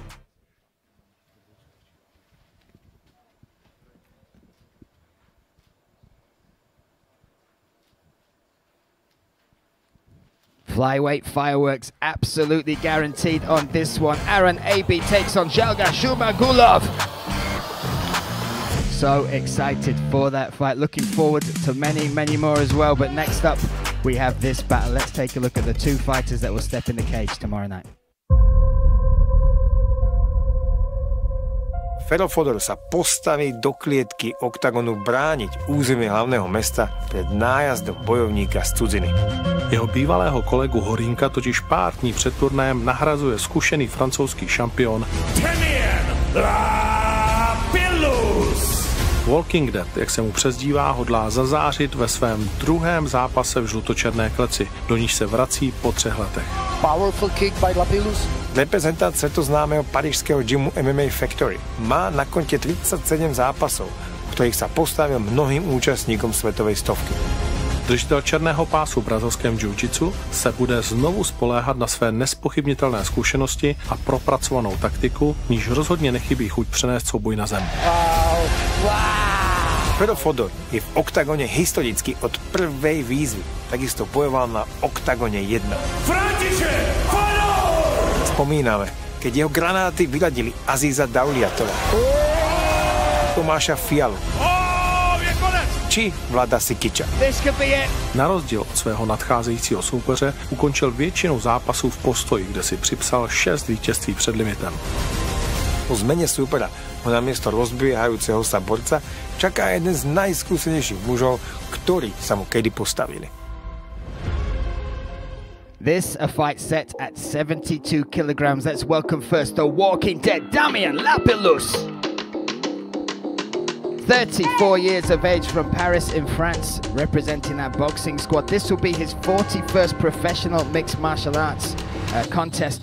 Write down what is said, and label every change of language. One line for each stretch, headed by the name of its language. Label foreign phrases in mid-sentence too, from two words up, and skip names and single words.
English: Flyweight fireworks absolutely guaranteed on this one. Aaron Abbey takes on Jalga Shumagulov. So excited for that fight. Looking forward to many, many more as well. But next up, we have this battle. Let's take a look at the two fighters that will step in the cage tomorrow night.
Slovak: Fedor sa postaví do klietky Oktagonu brániť územie hlavného mesta pred nájazdom bojovníka z cudziny.
Czech: Jeho bývalého kolegu Horínka totiž pár dní před turnajem nahrazuje zkušený francouzský šampion Walking Dead, jak se mu přezdívá, hodlá zazářit ve svém druhém zápase v žlutočerné kleci, do níž se vrací po 3 letech.
English: Powerful kick by Lapillus.
Slovak: Reprezentant svetoznámeho parížského gymu MMA Factory má na konte 37 zápasov, ktorých sa postavil mnohým účastníkom svetovej stovky.
Czech: Držitel černého pásu v brazilském jiu-jitsu se bude znovu spoléhat na své nespochybnitelné zkušenosti a propracovanou taktiku, níž rozhodně nechybí chuť přenést souboj na zem.
Slovak: Fedor je v Oktagone historicky od prvej výzvy, takisto bojoval na Oktagone 1. Spomíname, keď jeho granáty vyladili Azíza Dauliatova, Tomáša Fialu či Vlada Sikiča.
Czech: Na rozdíl od svého nadcházejícího soupeře ukončil většinu zápasů v postoji, kde si připsal 6 vítězství před limitem.
Slovak: Po zmene súpera ho namiesto rozbiehajúceho sa borca čaká jeden z najskúsenejších mužov, ktorí sa mu kedy postavili.
English: This a fight set at 72 kilograms. Let's welcome first the Walking Dead, Damien Lapillus. 34 years of age from Paris in France, representing that boxing squad. This will be his 41st professional mixed martial arts contest.